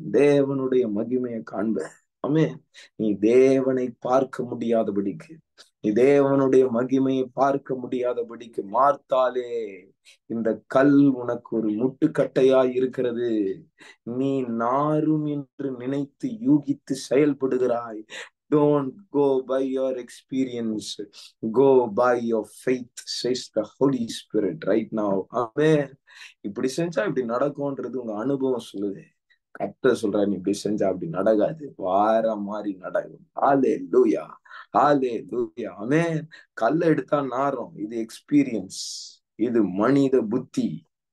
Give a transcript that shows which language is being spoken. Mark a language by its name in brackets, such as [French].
[Tamil] தேவனுடைய மகிமையை காண்ப. ஆமென். நீ தேவனை பார்க்க முடியாதபடிக்கு, நீ தேவனுடைய மகிமையை பார்க்க முடியாதபடிக்கு மார்த்தாலே, இந்த கல் உனக்கு ஒரு முட்டுக்கட்டையாய் இருக்கிறது. நீ நாரும் என்று நினைத்து யூகித்து செயல்படுகிறாய். [English] Don't go by your experience. Go by your faith, says the Holy Spirit right now. Amen. [Tamil] இப்படி செஞ்சா இப்படி நடக்கும்ன்றது உங்க அனுபவம் சொல்லுது. கர்த்தர் சொல்றாரு, நீ இப்படி செஞ்சா அப்படி நடக்காது, வார மாதிரி நடக்கும். ஹல்லேலூயா. ஹல்லேலூயா. ஆமென். கல்ல எடுத்தா நாரும். இது எக்ஸ்பீரியன்ஸ். இது மனித புத்தி.